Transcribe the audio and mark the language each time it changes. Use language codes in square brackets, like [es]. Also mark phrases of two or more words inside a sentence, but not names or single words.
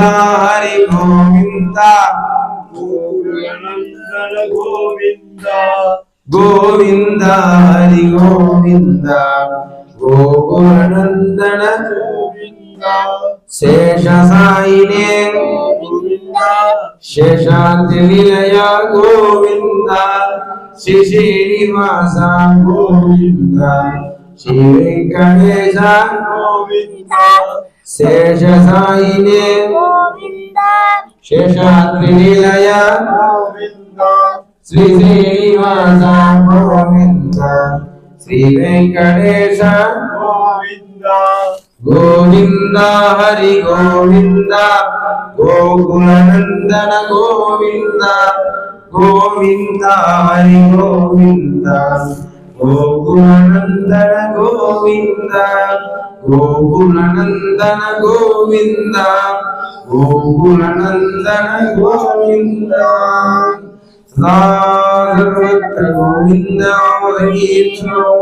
[kn] ಹರಿ ಗೋವಿಂದ ಗೋಕುಲನಂದನ ಗೋವಿಂದ ಗೋವಿಂದ ಹರಿ ಗೋವಿಂದ ಗೋಕುಲನಂದನ ಗೋವಿಂದ ಶೇಷ ಸಾಯಿನೇ ಗೋವಿಂದ ಶೇಷಾದ್ರಿ ನಿಲಯ ಗೋವಿಂದ ಶ್ರೀ ಶ್ರೀನಿವಾಸ ಗೋವಿಂದ ಶ್ರೀ ವೆಂಕಟೇಶ ಗೋವಿಂದ శేషసాయినే [te] గోవింద శేషాద్రి నిలయ గోవింద శ్రీ శ్రీనివాస గోవింద శ్రీ వెంకటేశ గోవింద గోవింద హరి గోవింద గోకులనందన గోవింద గోవింద హరి గోవింద గోకులనందన గోవింద గోకులనందన గోవింద గోకులనందన గోవింద సర్వత్ర గోవింద కీర్తనో